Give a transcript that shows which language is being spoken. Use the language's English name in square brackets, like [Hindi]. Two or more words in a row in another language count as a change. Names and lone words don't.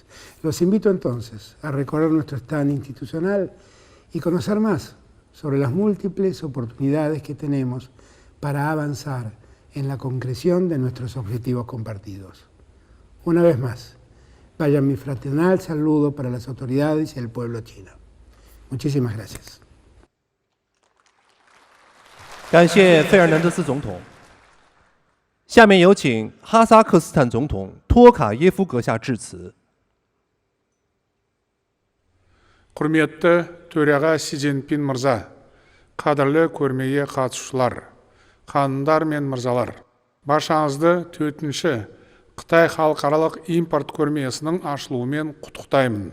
[Spanish] Los invito entonces a recorrer nuestro stand institucional y conocer más sobre las múltiples oportunidades que tenemos para avanzar en la concreción de nuestros objetivos compartidos. Una vez más, vaya mi fraternal saludo para las autoridades y el pueblo chino. Muchísimas gracias. [Chinese] 感谢费尔南德斯总统。下面有请哈萨克斯坦总统托卡耶夫阁下致辞。 [Kazakh] Құрметті төраға Си Цзиньпин мырза, қадірлі көрмеге қатысушылар, ханымдар мен мырзалар, баршаңызды 4-ші Қытай халықаралық импорт көрмесінің ашылуымен құттықтаймын.